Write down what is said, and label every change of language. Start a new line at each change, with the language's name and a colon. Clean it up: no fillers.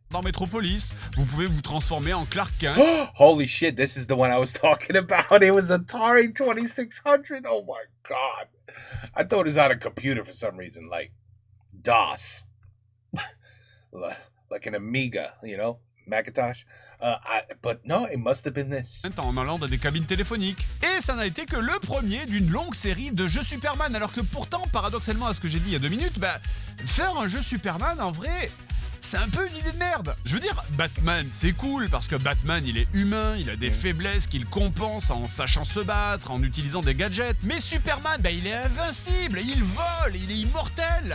French: dans Metropolis, vous pouvez vous transformer en Clark Kent.
English: Holy shit, this is the one I was talking about. It was Atari 2600. Oh my god. I thought it was on a computer for some reason, like DOS. Like an Amiga, you know, Macintosh. But no, it must have been this.
French: En allant dans des cabines téléphoniques. Et ça n'a été que le premier d'une longue série de jeux Superman, alors que pourtant, paradoxalement à ce que j'ai dit il y a 2 minutes, faire un jeu Superman, en vrai, c'est un peu une idée de merde. Je veux dire, Batman, c'est cool, parce que Batman, il est humain, il a des faiblesses qu'il compense en sachant se battre, en utilisant des gadgets. Mais Superman, il est invincible, il vole, il est immortel.